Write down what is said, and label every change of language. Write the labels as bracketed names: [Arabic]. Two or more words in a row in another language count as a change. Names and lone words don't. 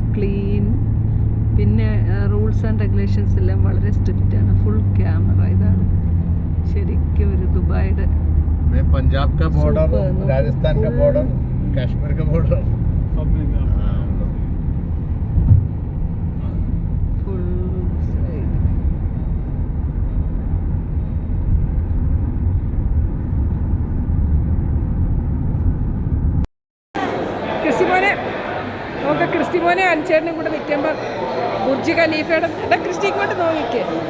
[Malayalam] പിന്നെ [English] rules and regulations [Malayalam] എല്ലാം വളരെ സ്ട്രിക്റ്റാണ്. [English] full camera. [Malayalam] ഇതാണ് ശരിക്കും ഒരു ദുബായിയുടെ. [Hindi] पंजाब का बॉर्डर, राजस्थान का बॉर्डर, कश्मीर का बॉर्डर सब में [English] full side. [Malayalam] ക്രിസ്റ്റിമോനെ അഞ്ചേട്ടനും കൂടെ നിൽക്കുമ്പോൾ ബുർജ് ഖലീഫയുടെ ക്രിസ്റ്റി ഇങ്ങോട്ട് നോക്കിക്കേ.